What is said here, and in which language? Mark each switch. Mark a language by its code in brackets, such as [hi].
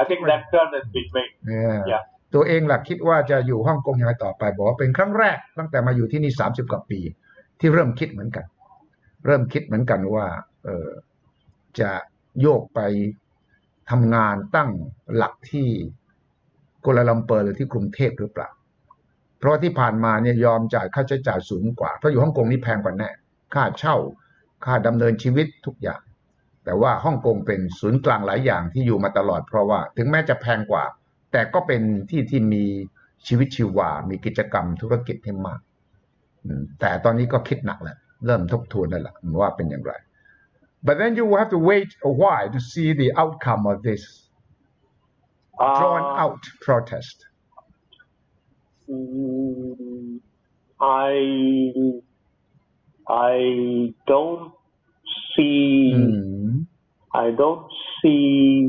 [en] I think that turn has been made. [th] ตัวเองล่ะคิดว่าจะอยู่ฮ่องกงยังไงต่อไปบอกว่าเป็นครั้งแรกตั้งแต่มาอยู่ที่นี่30กว่าปีที่เริ่มคิดเหมือนกันว่าจะโยกไปทำงานตั้งหลักที่ กัวลาลัมเปอร์หรือที่กรุงเทพหรือเปล่าเพราะที่ผ่านมาเนี่ยยอมจ่ายค่าใช้จ่ายสูงกว่าเพราะอยู่ฮ่องกงนี่แพงกว่าแน่ค่าเช่าค่าดำเนินชีวิตทุกอย่างแต่ว่าฮ่องกงเป็นศูนย์กลางหลายอย่างที่อยู่มาตลอดเพราะว่าถึงแม้จะแพงกว่าแต่ก็เป็นที่มีชีวิตชีวามีกิจกรรมธุรกิจที่มากแต่ตอนนี้ก็คิดหนักแล้วเริ่มทบทวนแล้วล่ะว่าเป็นอย่างไร [en] But then you will have to wait a while to see the outcome of this drawn out protest. I don't see